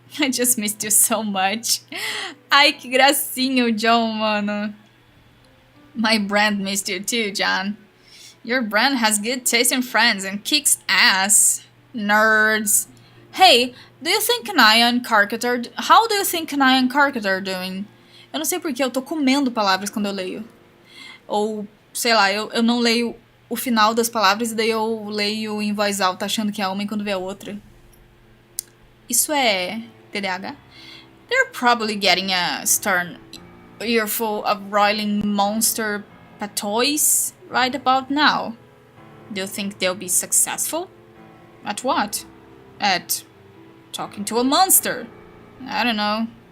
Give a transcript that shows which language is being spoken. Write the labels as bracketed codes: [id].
[en] I just missed you so much. [pt] Ai, que gracinha o John, mano. [en] My brand missed you too, John. Your brand has good taste in friends and kicks ass. Nerds. Hey, do you think Kanaya and Karkat How do you think Kanaya and Karkat are doing? [pt] Eu não sei porque eu tô comendo palavras quando eu leio. Ou, sei lá, eu não leio o final das palavras e daí eu leio em voz alta achando que é uma e quando vê a outra. Isso é TDAH? [en] They're probably getting a stern earful of roiling monster patois right about now. Do you think they'll be successful? At what? At talking to a monster. I don't know.